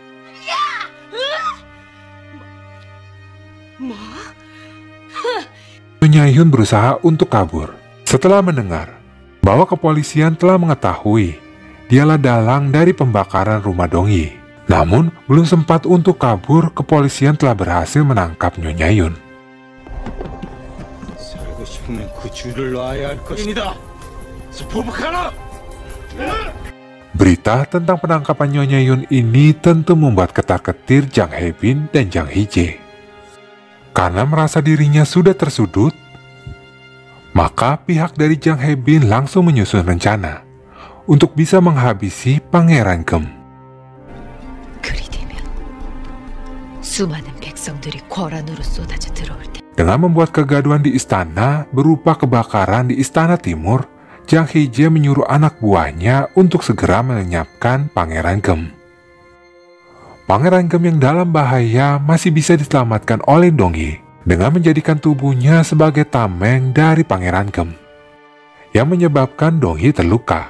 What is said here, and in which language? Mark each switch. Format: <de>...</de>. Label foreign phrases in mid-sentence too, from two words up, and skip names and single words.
<id>Nyonya Yun berusaha untuk kabur setelah mendengar bahwa kepolisian telah mengetahui dialah dalang dari pembakaran rumah Dongyi. Namun, belum sempat untuk kabur, kepolisian telah berhasil menangkap Nyonya Yun.</id> <ko>살고 싶으면 그 줄을 놔야 할 것입니다. 스포브카라!</ko> <id>Berita tentang penangkapan Nyonya Yun ini tentu membuat ketar-ketir Jang He-bin dan Jang Hye-jae. Karena merasa dirinya sudah tersudut, maka pihak dari Jang He-bin langsung menyusun rencana untuk bisa menghabisi Pangeran Gem.</id> <ko>그리 되면 수많은 백성들이 궐안으로 쏟아져 들어올 테.</ko> <id>Dengan membuat kegaduhan di istana berupa kebakaran di istana timur, Jang Hye-jae menyuruh anak buahnya untuk segera melenyapkan Pangeran Gem. Pangeran Gem yang dalam bahaya masih bisa diselamatkan oleh Dongyi dengan menjadikan tubuhnya sebagai tameng dari Pangeran Gem, yang menyebabkan Dongyi terluka.</id>